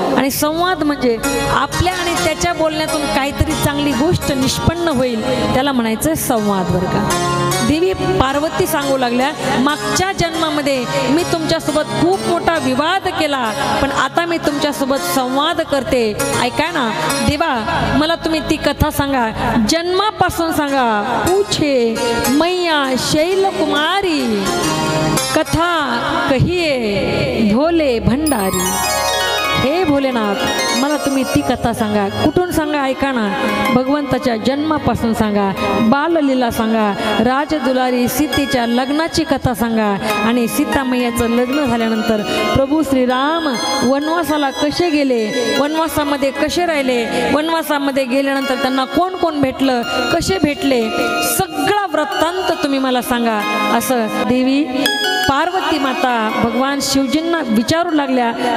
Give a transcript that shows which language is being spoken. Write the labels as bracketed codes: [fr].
[mr] आणि संवाद म्हणजे आपल्या आणि त्याच्या बोलण्यातून काहीतरी चांगली गोष्ट निष्पन्न होईल, त्याला म्हणायचं संवाद बरं का। देवी पार्वती सांगू लागल्या, मागच्या जन्मामध्ये मी तुमच्यासोबत खूप मोठा विवाद केला, पण आता मी तुमच्यासोबत संवाद करते। ऐका ना देवा, मला तुम्ही ती कथा सांगा, जन्मापासून सांगा। [awa] पूछे मैया शैल कुमारी, कथा कहिए भोले भंडारी। [mr] हे भोलेनाथ, मला तुम्ही ती कथा सांगा। कुठून सांगा? ऐका ना, भगवंताच्या जन्मापासून सांगा, बाललीला सांगा, राजदुलारी सीतेच्या लग्नाची कथा सांगा, आणि सीतामैयाचं लग्न झाल्यानंतर प्रभू श्रीराम वनवासाला कसे गेले, वनवासामध्ये कसे राहिले, वनवासामध्ये गेल्यानंतर त्यांना कोण कोण भेटलं, कसे भेटले, सगळा वृत्तांत तुम्ही मला सांगा, असं देवी पार्वती माता भगवान शिवजींना विचारू लागल्या।